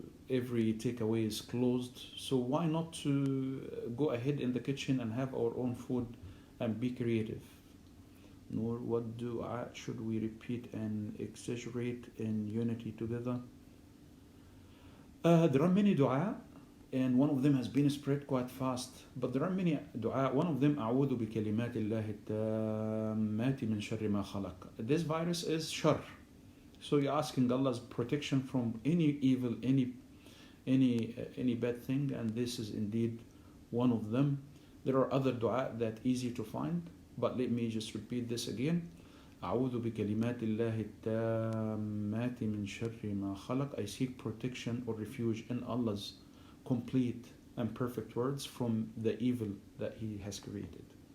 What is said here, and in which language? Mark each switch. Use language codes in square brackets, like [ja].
[en] Every takeaway is closed, so why not to go ahead in the kitchen and have our own food and be creative. Nor what dua should we repeat and exaggerate in unity together? There are many dua, and one of them has been spread quite fast, but there are many dua. One of them, [ar] أعوذ بكلمات الله التامات من شر ما خلق. [en] This virus is shar, so you're asking Allah's protection from any evil, any bad thing, and this is indeed one of them. There are other dua that easy to find, but let me just repeat this again. [ar] أعوذ بكلمات الله التامات من شر ما خلق. [en] I seek protection or refuge in Allah's complete and perfect words from the evil that He has created.